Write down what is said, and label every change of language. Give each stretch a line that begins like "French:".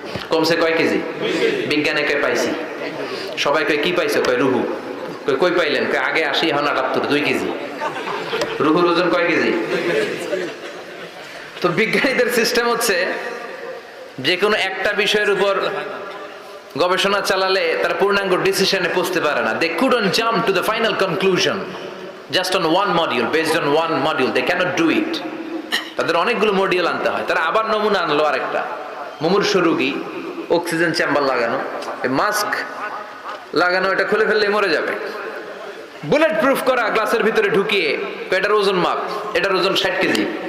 Bangla: কমছে কয় কেজি? বিজ্ঞানে কয় পাইছি। সবাই কয় কি পাইছে? কয় রুহু। কই পাইলেন? কয় আগে 80 এখন 78, 2 কেজি। রুহুর ওজন কয় কেজি? তো বিজ্ঞানীদের সিস্টেম হচ্ছে যে কোনো একটা বিষয়ের উপর গবেষণা চালালে তারা পূর্ণাঙ্গ ডিসিশনে পৌঁছতে পারে না।
English: They couldn't jump to the final conclusion just on one module, based on one module. They cannot do it.
Bangla: তাদের অনেকগুলো মডিউল আনতে হয়। তারা আবার নমুনা আনলো আরেকটা মুমূর্ষু রোগী, অক্সিজেন চেম্বার লাগানো, মাস্ক লাগানো, এটা খুলে ফেললে মরে যাবে। বুলেট প্রুফ করা গ্লাসের ভিতরে ঢুকিয়ে এটার ওজন মাপ, এটার ওজন 60 কেজি।